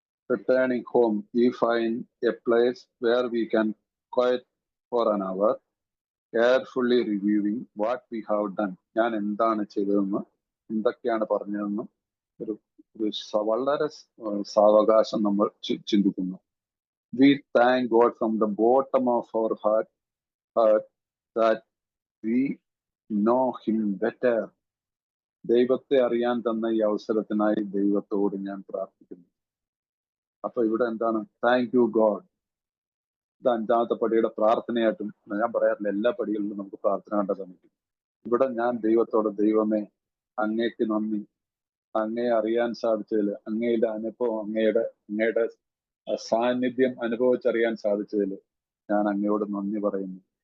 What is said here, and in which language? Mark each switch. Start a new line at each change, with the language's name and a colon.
English: Returning home, we find a place where we can quiet for an hour, carefully reviewing what we have done.
Malayalam: ഞാൻ എന്താണ് ചെയ്തതെന്ന്, എന്തൊക്കെയാണ് പറഞ്ഞതെന്നും ഒരു വളരെ സാവകാശം നമ്മൾ ചിന്തിക്കുന്നു.
English: We thank God from the bottom of our heart that we know Him better.
Malayalam: ദൈവത്തെ അറിയാൻ തന്ന ഈ അവസരത്തിനായി ദൈവത്തോട് ഞാൻ പ്രാർത്ഥിക്കുന്നു. അപ്പൊ ഇവിടെ എന്താണ്?
English: Thank you God.
Malayalam: ഇത് 5ാമത്തെ പടിയുടെ പ്രാർത്ഥനയായിട്ടും ഞാൻ പറയാറില്ല, എല്ലാ പടികളിലും നമുക്ക് പ്രാർത്ഥന കണ്ടെത്താൻ പറ്റും. ഇവിടെ ഞാൻ ദൈവത്തോട്, ദൈവമേ അങ്ങേക്ക് നന്ദി, അങ്ങയെ അറിയാൻ സാധിച്ചതിൽ, അങ്ങയുടെ അനുഭവം, അങ്ങയുടെ സാന്നിധ്യം അനുഭവിച്ചറിയാൻ സാധിച്ചതിൽ ഞാൻ അങ്ങയോട് നന്ദി പറയുന്നു.